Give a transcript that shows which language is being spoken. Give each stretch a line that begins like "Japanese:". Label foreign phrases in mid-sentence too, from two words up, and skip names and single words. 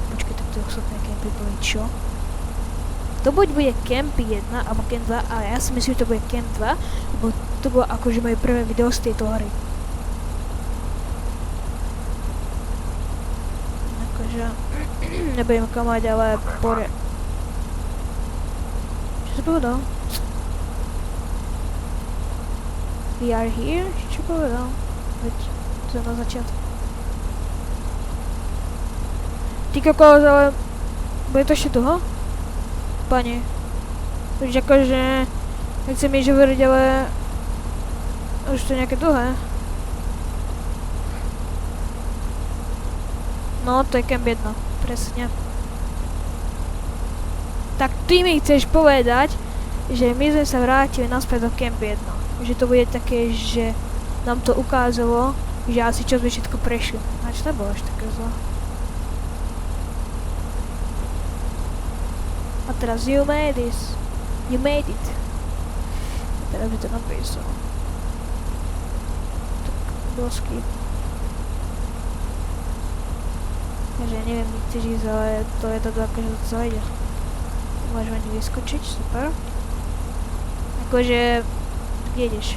Slovak: Počkej, tak tie ostatné Campy boli čo? To buď bude Camp 1 alebo Camp 2, ale ja si myslím, že to bude Camp 2, lebo to bolo akože moje prvé video z tejto hry. Akože... nebudem klamať, ale Čo si povedal?
English: We are here?
Slovak: Čo povedal? Veď, to je na začiatku. Ty kokos, ale... bude to ešte dlho? Pane. Už akože... nechcem nič hovoriť, ale... už to je nejaké dlhé. No, to je Camp 1. Presne. Tak ty mi chceš povedať, že my sme sa vrátili naspäť do Camp 1. Že to bude také, že nám to ukázalo, že asi čo sme všetko prešli. Znači to bolo až také zlo. A teraz
English: you made this. You made it.
Slovak: A teraz by to napísal. Tak, blosky. Takže ja neviem, kde chceš ísť, ale to je to akože to zajde. Môžeme ani vyskočiť, super. Akože... kde ideš?